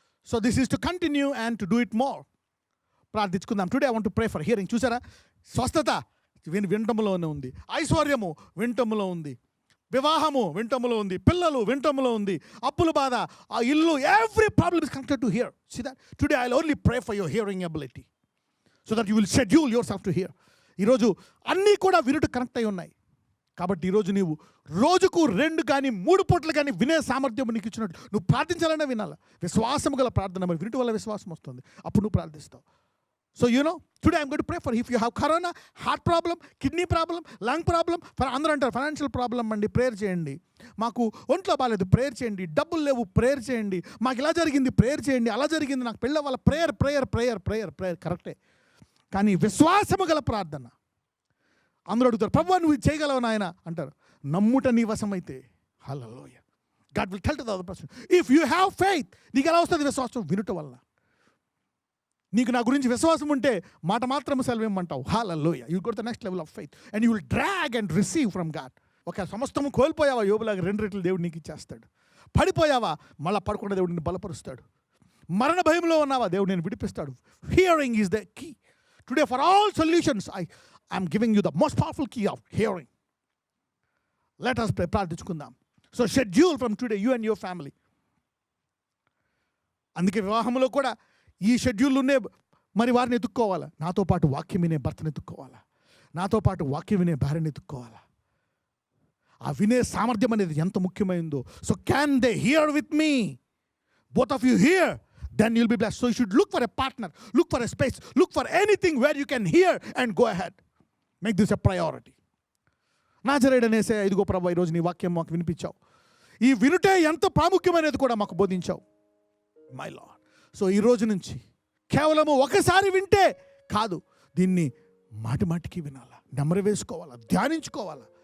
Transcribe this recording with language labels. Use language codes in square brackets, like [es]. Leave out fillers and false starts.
[en] So this is to continue and to do it more. [te] ప్రార్థించుకుందాం. [en] Today I want to pray for hearing. [te] చూసారా, స్వస్థత వినటంలోనే ఉంది, ఐశ్వర్యము వినటంలో ఉంది, వివాహము వినటంలో ఉంది, పిల్లలు వినటంలో ఉంది, అప్పుల బాధ, ఆ ఇల్లు, [en] Every problem is connected to hear. See that today I will only pray for your hearing ability so that you will schedule yourself to hear. [te] ఈరోజు అన్నీ కూడా వినుట కనెక్ట్ అయి ఉన్నాయి. కాబట్టి ఈరోజు నీవు రోజుకు 2 కానీ 3 పూటలు కానీ వినే సామర్థ్యం నీకు ఇచ్చినట్టు నువ్వు ప్రార్థించాలనే వినాలి. విశ్వాసం గల ప్రార్థన, మరి వినటం వల్ల విశ్వాసం వస్తుంది, అప్పుడు నువ్వు ప్రార్థిస్తావు. [en] So today I'm going to pray for you. If you have corona, heart problem, kidney problem, lung problem, [te] అందరూ అంటారు ఫైనాన్షియల్ ప్రాబ్లం అండి, ప్రేయర్ చేయండి. మాకు ఒంట్లో బాగాలేదు, ప్రేయర్ చేయండి. డబ్బులు లేవు, ప్రేయర్ చేయండి. మాకు ఇలా జరిగింది, ప్రేయర్ చేయండి. అలా జరిగింది, నాకు పెళ్ళ వాళ్ళ ప్రేయర్ కరెక్టే. కానీ విశ్వాసము గల ప్రార్థన. అందరూ అడుగుతారు, ప్రభువా నువ్వు ఇది చేయగలవు నాయన అంటారు. నమ్ముట నీ వశమైతే, [en] Hallelujah, God will tell to the other person. If you have faith, [te] నీకు ఎలా వస్తుంది విశ్వాసం? వినుట వల్ల. నీకు నా గురించి విశ్వాసం ఉంటే మాట మాత్రం సెలవేమంటావు. హల్లెలూయా. [en] You go to the next level of faith and you will drag and receive from God. [te] ఒక సమస్తము కోల్పోయావా, యోబులాగా 2 రెట్లు దేవుడు నీకు ఇచ్చేస్తాడు. పడిపోయావా, మళ్ళా పడకుండా దేవుడు నిన్ను బలపరుస్తాడు. మరణ భయంలో ఉన్నావా, దేవుడు నేను విడిపిస్తాడు. [en] Hearing is the key. Today for all solutions I'm giving you the most powerful key of hearing. Let us pray. [te] ప్రార్థించుకుందాం. [en] So schedule from today you and your family. [te] అందుకే వివాహంలో కూడా ఈ షెడ్యూల్లోనే మరి వారిని ఎత్తుక్కోవాలా. నాతో పాటు వాక్యం వినే భర్తను ఎత్తుక్కోవాలా, నాతో పాటు వాక్యం వినే భార్యను ఎత్తుక్కోవాలా. ఆ వినే సామర్థ్యం అనేది ఎంత ముఖ్యమైందో. [en] So can they hear with me? Both of you hear, then you'll be blessed. So you should look for a partner, look for a space, look for anything where you can hear and go ahead. Make this a priority. [te] నాజరేయుడనేసే, ఇదిగో ప్రభువా ఈరోజు నీ వాక్యం మాకు వినిపించావు, ఈ వినుటే ఎంత ప్రాముఖ్యమైనది కూడా మాకు బోధించావు [en] My Lord. [te] సో ఈ రోజు నుంచి కేవలము ఒకసారి వింటే కాదు, దీన్ని మాటి మాటికి వినాలా, నెమరు వేసుకోవాలా, ధ్యానించుకోవాలా.